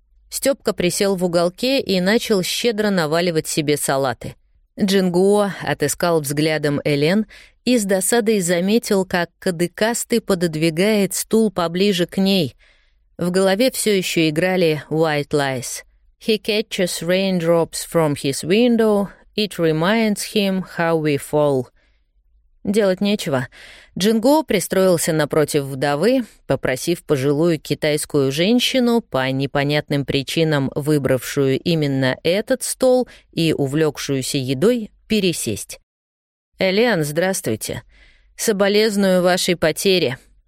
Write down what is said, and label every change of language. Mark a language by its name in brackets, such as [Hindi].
[Russian] Стёпка присел в уголке и начал щедро наваливать себе салаты. Джингуо отыскал взглядом Элен и с досадой заметил, как кадыкастый пододвигает стул поближе к ней. В голове все еще играли «White Lies». [English] «He catches raindrops from his window. It reminds him how we fall». [Russian] Делать нечего. Джингуо пристроился напротив вдовы, попросив пожилую китайскую женщину, по непонятным причинам выбравшую именно этот стол и увлекшуюся едой, пересесть. «Элен, здравствуйте. Соболезную вашей потере».